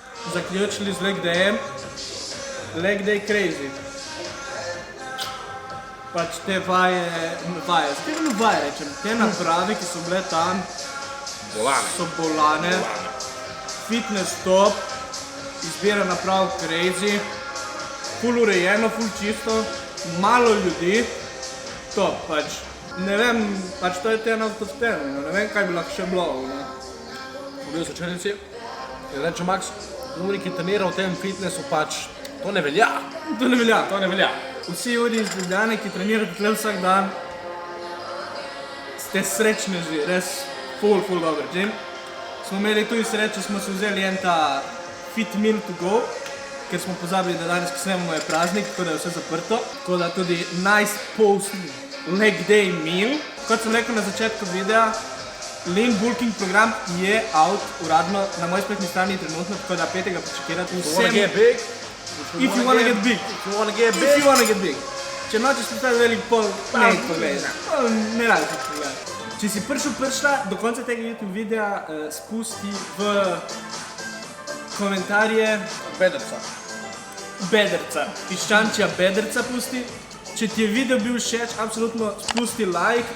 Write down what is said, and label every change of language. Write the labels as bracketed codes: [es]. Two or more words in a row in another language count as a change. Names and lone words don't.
[sl] zaključili z leg dayem. [en] Leg day crazy. [sl] Pač te vaje, skaj vaje rečem, te naprave, ki so bile tam, so bolane. Fitness top, izbira naprav crazy, ful urejeno, ful čisto, malo ljudi, to pač, ne vem, pač to je [en] 10 out of 10, [sl] ne vem kaj bi lahko še bilo. Bil so črnici in reče Max, oni ki trenira v tem fitnessu pač, to ne velja. To ne velja. Vsi ljudi iz Ljubljane, ki trenirate tle vsak dan, ste srečneži, res ful dober gym. Smo imeli tudi srečo, smo se vzeli en ta [en] fit meal to go, [sl] ker smo pozabili, da danes, ko snemamo, je praznik, tako da je vse zaprto. Tako da tudi [en] nice post leg day meal. [sl] Kot sem rekel na začetku videa, [en] lean bulking program [sl] je out uradno na moji spletni strani trenutno, tako da 5. pričakirati. [en] You wanna get big? If you wanna get big. If you wanna get If big? you wanna get big. [sl] Če nočeš postaviti velik pol, ne pogledaj. Ne radi pogledaj. Če si prišla do konca tega YouTube videa, spusti v komentarje Bederca. Piščančja Bederca pusti. Če ti je video bil všeč, absolutno spusti like.